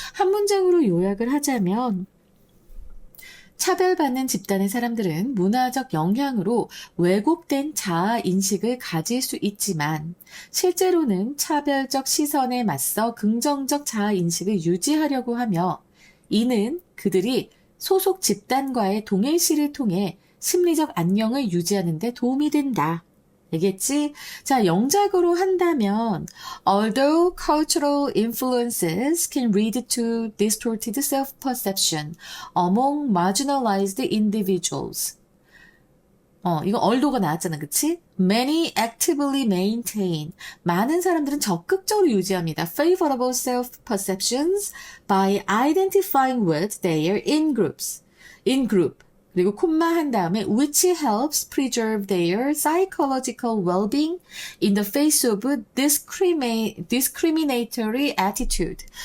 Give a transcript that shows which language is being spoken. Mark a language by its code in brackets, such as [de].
[ko] 한 문장으로 요약을 하자면, 차별받는 집단의 사람들은 문화적 영향으로 왜곡된 자아 인식을 가질 수 있지만 실제로는 차별적 시선에 맞서 긍정적 자아 인식을 유지하려고 하며 이는 그들이 소속 집단과의 동일시를 통해 심리적 안녕을 유지하는 데 도움이 된다. 알겠지? 자, 영작으로 한다면 [en] although cultural influences can lead to distorted self-perception among marginalized individuals. [ko] 이거 althought가 나왔잖아, 그치? [en] Many actively maintain. [ko] 많은 사람들은 적극적으로 유지합니다. [en] Favorable self-perceptions by identifying with their in-groups. In-group. [ko] 그리고 콤마 한 다음에 [en] which helps preserve their psychological well-being in the face of discriminatory attitude.